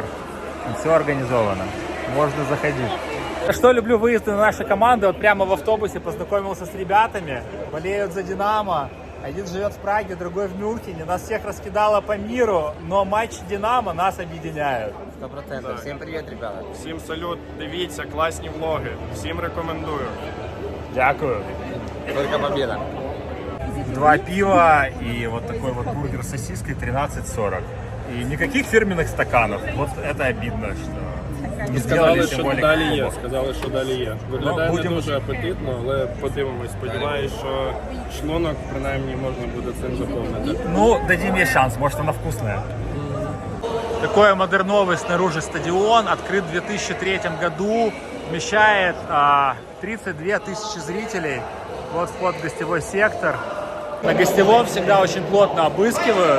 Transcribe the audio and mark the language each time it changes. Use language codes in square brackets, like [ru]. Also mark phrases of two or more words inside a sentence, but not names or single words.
[ru] Все организовано. Можно заходить. Что люблю выезды на наши команды. Вот прямо в автобусе познакомился с ребятами. Болеют за «Динамо». Один живет в Праге, другой в Мюнхене. Нас всех раскидало по миру, но матч «Динамо» нас объединяет. 100%. [uk] Всім привіт, ребята. Всім салют, дивіться, класні влоги. Всім рекомендую. Дякую. [ru] Только победа. 2 пива и вот такой вот бургер с сосиской 13,40. И никаких фирменных стаканов. Вот это обидно, что не сделали [uk] Сказали, що [ru] символику [uk] далі є. [ru] клуба. [uk] Сказали, що далі є. Виглядає будемо- не дуже апетитно, але подивимось. Сподіваюсь, що шлунок принаймні можна буде цим заповнити. [ru] Ну, дадим ей шанс, может она вкусная. Такой модерновый снаружи стадион, открыт в 2003 году, вмещает 32 тысячи зрителей. Вот вход в гостевой сектор. На гостевом всегда очень плотно обыскивают.